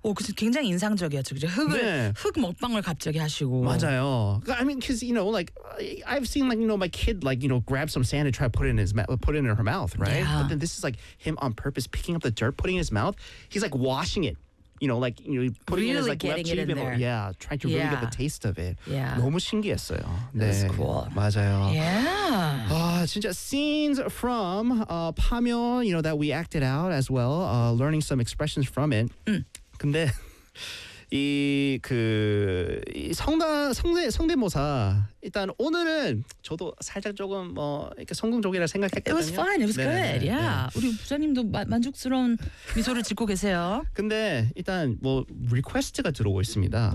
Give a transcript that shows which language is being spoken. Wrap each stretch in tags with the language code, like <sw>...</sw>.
<ko>오, 그 굉장히 인상적이었죠. 그죠? 흙 먹방을 갑자기 하시고. 맞아요.</ko> <en>I mean, because you know, like, I've seen like you know my kid like you know grab some sand and try to put it in her mouth, right? Yeah. But then this is like him on purpose picking up the dirt, putting it in his mouth. He's like washing it. You know, like you know, putting really it in his like left cheek and there. Yeah, trying to really get the taste of it. Yeah.</en> <ko>너무 신기했어요. 네.</ko> <en>That's cool.</en> <ko>맞아요.</ko> <en>Yeah.</en> <ko>아, 진짜</ko> <en>scenes from 파묘, you know, that we acted out as well, learning some expressions from it.</en> <ko>근데 성대모사 일단 오늘은 저도 살짝 조금 뭐 이렇게 성공적이라 생각했거든요.</ko> <en>It was fine. It was</en> <ko>네네네.</ko> <en>good. Yeah. 네.</en> <ko>우리 부장님도 만족스러운 미소를 짓고 계세요. 근데 일단 뭐 리퀘스트가 들어오고 있습니다.</ko>